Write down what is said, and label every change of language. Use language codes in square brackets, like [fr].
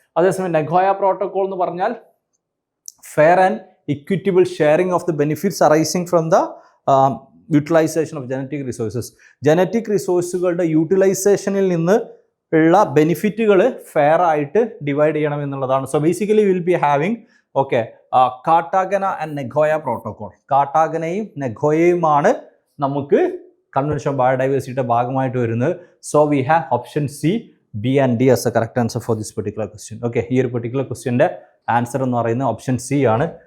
[ml] അതേസമയം നെഗോയ പ്രോട്ടോകോൾ എന്ന് പറഞ്ഞാൽ [en] fair and equitable sharing of the benefits arising from the utilization of [ml] genetic റിസോഴ്സുകളുടെ യൂട്ടിലൈസേഷനിൽ നിന്ന് ഉള്ള ബെനിഫിറ്റുകൾ ഫെയർ ആയിട്ട് ഡിവൈഡ് ചെയ്യണം എന്നുള്ളതാണ്. [en] So basically will be having okay Cartagena and Nagoya protocol. [ml] കാർട്ടാഗനയും നെഗോയയുമാണ് നമുക്ക് കൺവെൻഷൻ ബയോഡൈവേഴ്സിറ്റിയുടെ ഭാഗമായിട്ട് വരുന്നത്. [en] So we have option C, B and D as the correct answer for this particular question. [ml] Okay, ഈ ഒരു പെർട്ടിക്കുലർ ക്വസ്റ്റ്യൻ്റെ ആൻസർ എന്ന് പറയുന്നത് ഓപ്ഷൻ C ആണ്.